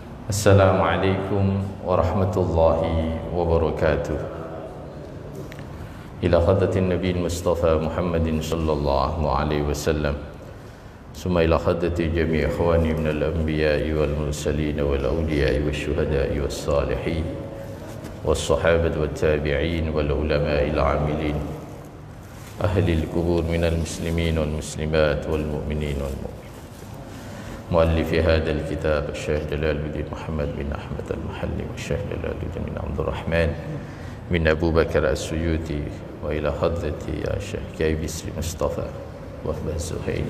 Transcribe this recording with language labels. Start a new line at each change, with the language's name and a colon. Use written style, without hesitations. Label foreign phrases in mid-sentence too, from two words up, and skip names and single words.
Arabic: السلام عليكم ورحمة الله وبركاته. إلى حضرة النبي المصطفى محمد صلى الله عليه وسلم. ثم إلى حضرة جميع إخوانه من الأنبياء والمرسلين والأولياء والشهداء والصالحين والصحابة والتابعين والعلماء العاملين أهل القبور من المسلمين والمسلمات والمؤمنين والمؤمنات. مؤلف هذا الكتاب الشيخ جلال الدين محمد بن أحمد المحلي والشيخ جلال الدين بن عبد الرحمن بن أبو بكر السيوطي وإلى حضرتي يا شيخ كيبسري مصطفى وهب الزهيني.